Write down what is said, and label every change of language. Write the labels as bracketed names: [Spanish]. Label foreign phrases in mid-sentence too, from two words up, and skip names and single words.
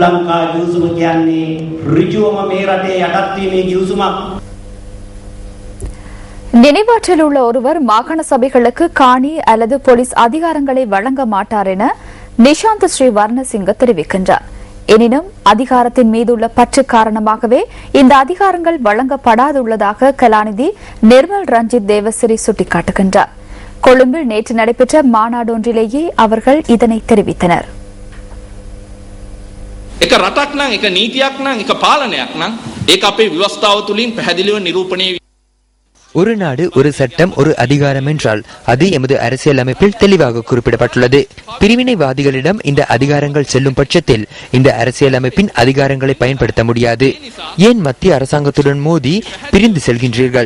[Tamil] நினைவாற்றல் உள்ள ஒருவர் மாகாண சபைகளுக்கு காணி அல்லது போலீஸ் அதிகாரங்களை வழங்க மாட்டார் என நிஷாந்த் ஸ்ரீ வர்ணசிங்க தெரிவிக்கின்றார். எனினும் அதிகாரத்தின் மீதுள்ள பற்று காரணமாகவே இந்த அதிகாரங்கள் வழங்கப்படாதுள்ளதாக கலாநிதி நிர்மல் ரஞ்சித் தேவசிறி சுட்டிக்காட்டுகின்றார். கொழும்பில் நேற்று நடைபெற்ற மாநாடொன்றிலேயே அவர்கள் இதனை தெரிவித்தனர். [Sinhala] එක රටක් නම් එක නීතියක් නම් එක පාලනයක් නම් ඒක අපේ ව්‍යවස්ථාව තුලින් පැහැදිලිව නිරූපණය. [Tamil] ஒரு நாடு ஒரு சட்டம் ஒரு அதிகாரம் என்றால் அது எமது அரசியல் அமைப்பில் தெளிவாக குறிப்பிடப்பட்டுள்ளது. பிரிவினைவாதிகளிடம் இந்த அதிகாரங்கள் செல்லும் பட்சத்தில் இந்த அரசியல் அமைப்பின் அதிகாரங்களை பயன்படுத்த முடியாது. ஏன் மத்திய அரசாங்கத்துடன் மோதி பிரிந்து செல்கின்றீர்கள்?